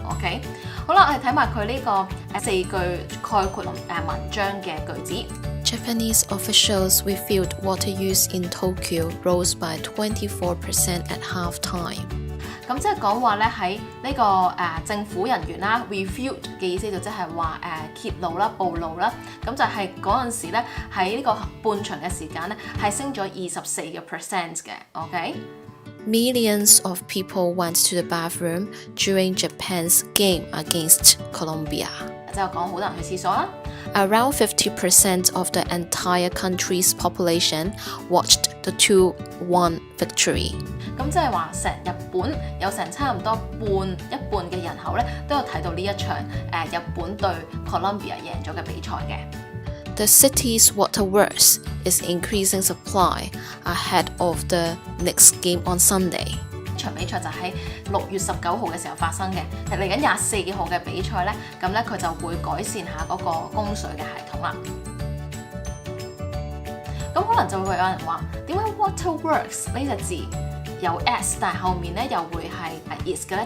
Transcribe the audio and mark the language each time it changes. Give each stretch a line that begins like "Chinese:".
Cantonese: OK， 好啦，我哋睇埋佢呢個4句概括文章嘅句子。
English: Japanese officials revealed water use in Tokyo rose by 24% at half-time。
Cantonese: 咁即係講話咧喺呢個政府人員啦 ，revealed 嘅意思就即係話揭露啦、暴露啦。咁就係嗰陣時咧喺呢個半場嘅時間咧係升咗24% 嘅。
English: OK。Millions of people went to the bathroom during Japan's game against Colombia。
Cantonese: 就講好多人去廁所啦。
English: Around 50% of the entire country's population watched the 2-1 victory。
Cantonese: 咁即係話成日本有成差唔多一半嘅人口咧，都有睇到呢一場日本對 Colombia 贏咗嘅比賽嘅。
English: The city's waterworks is increasing supply ahead of the next game on Sunday。
Cantonese: 場比賽就喺6月19號嘅時候發生嘅，嚟緊24號嘅比賽咧，咁咧佢就會改善下嗰個供水嘅系統啦。咁可能就會有人話，點解 waterworks 呢隻字有 s， 但係後面咧又會係 is 嘅咧？